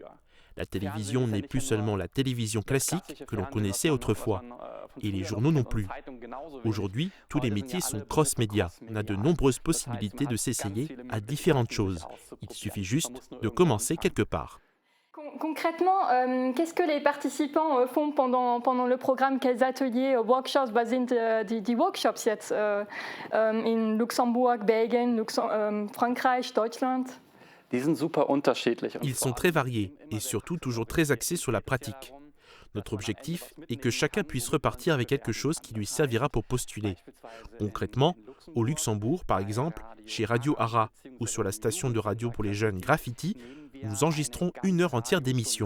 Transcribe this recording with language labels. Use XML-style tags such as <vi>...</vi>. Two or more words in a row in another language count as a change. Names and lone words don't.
<fr>La télévision n'est plus seulement la télévision classique que l'on connaissait autrefois, et les journaux non plus. Aujourd'hui, tous les métiers sont cross-média. On a de nombreuses possibilités de s'essayer à différentes choses. Il suffit juste de commencer quelque part. Concrètement, qu'est-ce que les participants font pendant le programme? Quels ateliers,</fr> <de>Workshops? Was sind die Workshops jetzt in Luxembourg, Belgien, Frankreich, Deutschland?</de> <fr>Ils sont très variés et surtout toujours très axés sur la pratique. Notre objectif est que chacun puisse repartir avec quelque chose qui lui servira pour postuler. Concrètement, au Luxembourg, par exemple, chez Radio Ara ou sur la station de radio pour les jeunes Graffiti, nous enregistrons 1 heure entière d'émission.</fr>